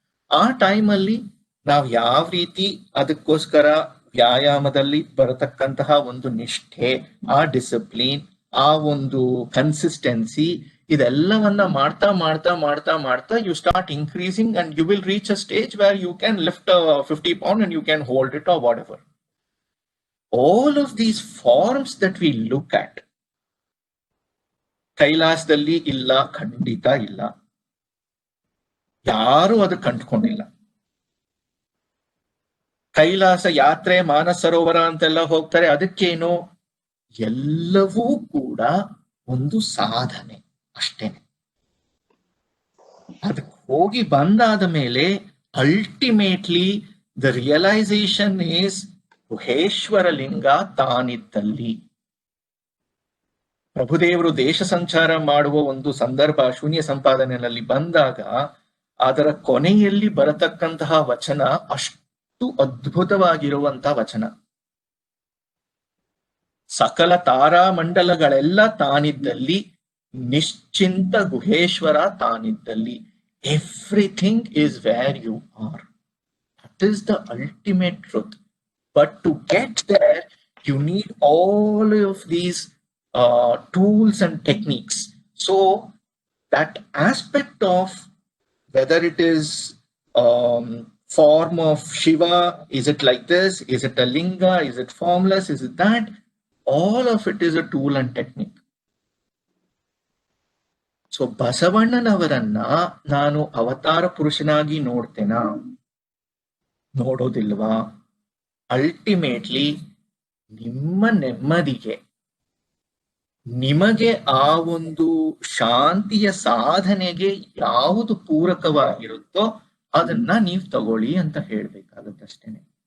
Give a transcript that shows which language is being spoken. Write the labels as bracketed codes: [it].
[kn] ಆ ಟೈಮಲ್ಲಿ ನಾವು ಯಾವ ರೀತಿ ಅದಕ್ಕೋಸ್ಕರ ವ್ಯಾಯಾಮದಲ್ಲಿ ಬರತಕ್ಕಂತಹ ಒಂದು ನಿಷ್ಠೆ, ಆ ಡಿಸಿಪ್ಲಿನ್, ಆ ಒಂದು ಕನ್ಸಿಸ್ಟೆನ್ಸಿ, ಇದೆಲ್ಲವನ್ನ ಮಾಡ್ತಾ [en] you start increasing and you will reach a stage where you can lift a 50 pound and you can hold it or whatever. All of these forms that we look at, [kn] ಕೈಲಾಸದಲ್ಲಿ ಇಲ್ಲ, ಖಂಡಿತ ಇಲ್ಲ, ಯಾರು ಅದು ಕಂಡುಕೊಂಡಿಲ್ಲ. ಕೈಲಾಸ ಯಾತ್ರೆ, ಮಾನಸ ಸರೋವರ ಅಂತೆಲ್ಲ ಹೋಗ್ತಾರೆ, ಅದಕ್ಕೇನು? ಎಲ್ಲವೂ ಕೂಡ ಒಂದು ಸಾಧನೆ. ಅಷ್ಟೇನೆ. ಅದಕ್ಕೆ ಹೋಗಿ ಬಂದಾದ ಮೇಲೆ [en] ultimately the realization is [kn] Guheshwara ಲಿಂಗ ತಾನಿದ್ದಲ್ಲಿ. ಪ್ರಭುದೇವರು ದೇಶ ಸಂಚಾರ ಮಾಡುವ ಒಂದು ಸಂದರ್ಭ ಶೂನ್ಯ ಸಂಪಾದನೆಯಲ್ಲಿ ಬಂದಾಗ ಅದರ ಕೊನೆಯಲ್ಲಿ ಬರತಕ್ಕಂತಹ ವಚನ ಅಷ್ಟು ಅದ್ಭುತವಾಗಿರುವಂತಹ ವಚನ. ಸಕಲ ತಾರಾಮಂಡಲಗಳೆಲ್ಲ ತಾನಿದ್ದಲ್ಲಿ, ನಿಶ್ಚಿಂತ Guheshwara ತಾನಿದ್ದಲ್ಲಿ. [en] Everything is where you are. That is the ultimate truth. But to get there you need all of these tools and techniques. So that aspect of whether it is form of Shiva, is it like this, is it a linga, is it formless, is it that, all of it is a tool and technique. [kn] So ಬಸವಣ್ಣನವರನ್ನ ನಾನು ಅವತಾರ ಪುರುಷನಾಗಿ ನೋಡ್ತೇನಾ, ನೋಡೋದಿಲ್ವಾ? Ultimately ನಿಮ್ಮ ನೆಮ್ಮದಿಗೆ, ನಿಮಗೆ ಆ ಒಂದು ಶಾಂತಿಯ ಸಾಧನೆಗೆ ಯಾವುದು ಪೂರಕವಾಗಿರುತ್ತೋ ಅದನ್ನ ನೀವು ತಗೊಳ್ಳಿ ಅಂತ ಹೇಳ್ಬೇಕಾಗತ್ತಷ್ಟೇನೆ.